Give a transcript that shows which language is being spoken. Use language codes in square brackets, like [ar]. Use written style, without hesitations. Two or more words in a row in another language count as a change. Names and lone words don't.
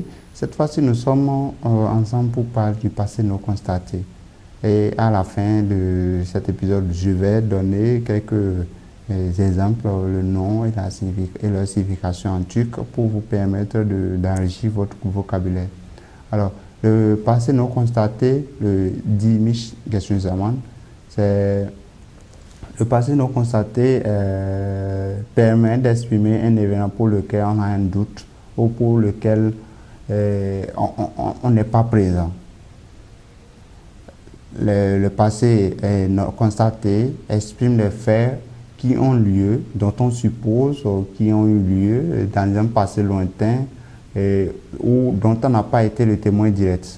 [fr] Cette fois-ci, nous sommes ensemble pour parler du passé non constaté. Et à la fin de cet épisode, je vais donner quelques exemples, le nom et leur signification en turc pour vous permettre d'enrichir votre vocabulaire. Alors, le passé non constaté, le [tr] Dimiş geçmiş zaman, [fr] c'est le passé non constaté permet d'exprimer un événement pour lequel on a un doute ou pour lequel on n'est pas présent. Le passé non constaté exprime les faits qui ont lieu, dont on suppose qui ont eu lieu dans un passé lointain ou dont on n'a pas été le témoin direct.